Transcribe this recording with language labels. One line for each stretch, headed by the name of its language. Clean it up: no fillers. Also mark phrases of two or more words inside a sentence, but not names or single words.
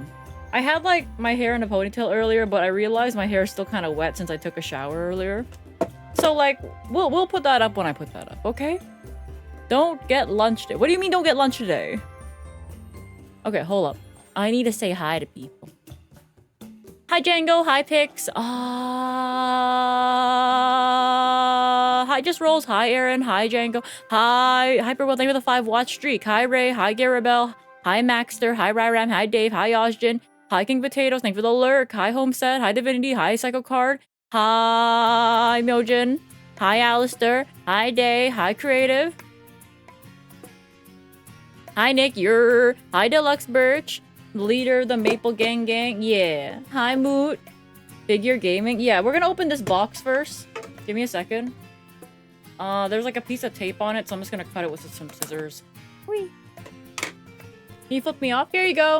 English: I had, like, my hair in a ponytail earlier, but I realized my hair is still kind of wet since I took a shower earlier. So, like, we'll put that up when I put that up, okay? Don't get lunch today. What do you mean don't get lunch today? Okay, hold up. I need to say hi to people. Hi, Django. Hi, Pix. Hi, Just Rolls. Hi, Aaron. Hi, Django. Hi, Hyperwell. Thank you for the 5-watch streak. Hi, Ray. Hi, Garabelle. Hi, Maxter. Hi, Ryram. Hi, Dave. Hi, Osjin. Hi, King Potatoes. Thank you for the lurk. Hi, Homestead. Hi, Divinity. Hi, Psycho Card. Hi, Myojin. Hi, Alistair. Hi, Day. Hi, Creative. Hi, Nick. Hi, Deluxe Birch. Leader of the Maple Gang. Yeah. Hi, Moot. Figure Gaming. Yeah, we're gonna open this box first. Give me a second. There's like a piece of tape on it, so I'm just gonna cut it with some scissors. Whee. Can you flip me off? Here you go.